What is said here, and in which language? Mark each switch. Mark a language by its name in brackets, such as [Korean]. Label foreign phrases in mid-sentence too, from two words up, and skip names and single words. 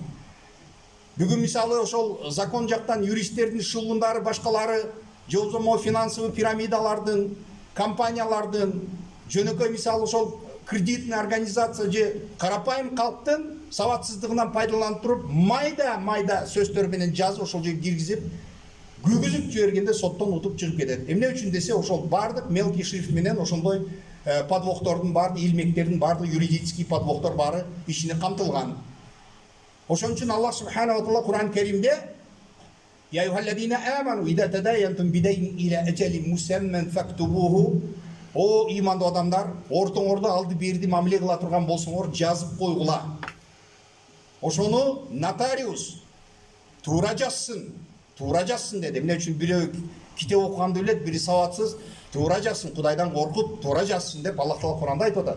[Kyrgyz] Бүгүн мисалы ошол закон жактан юристтердин шылуундары башкалары же болбосо финансовый пирамидалардын, компаниялардын, жөнөкөй мисалы ошол кредитный организация же карапайым калктын сабатсыздыгынан пайдаланып туруп майда сөздөр менен жазып ошол жерге киргизип күгүзүп жибергенде соттон утуп чыгып кетет. Эмне үчүн десе ошол бардык [Russian] мелкий шрифт [Kyrgyz] менен ошондой подвохтордун баары, илмектердин баардык юридический подвохтор баары ичине камтылган. Ошон үчүн [Arabic] Аллах سبحانه وتعالى Кур'ан Керимде يا أيها الذين آمنوا إذا تداينتم بدين إلى أجل مسمى فاكتبوه. [Kyrgyz] О имандуу адамдар, ортоңордо алды берди мамиле кыла турган болсоңор жазып койгула. Ошону нотариус туура жазсын деди. Эмне үчүн бирөө китеп окуганды билет, бири сабатсыз туура жазсын, Кудайдан коркуп туура жазсын деп Аллах таала Кур'анда айтып атат.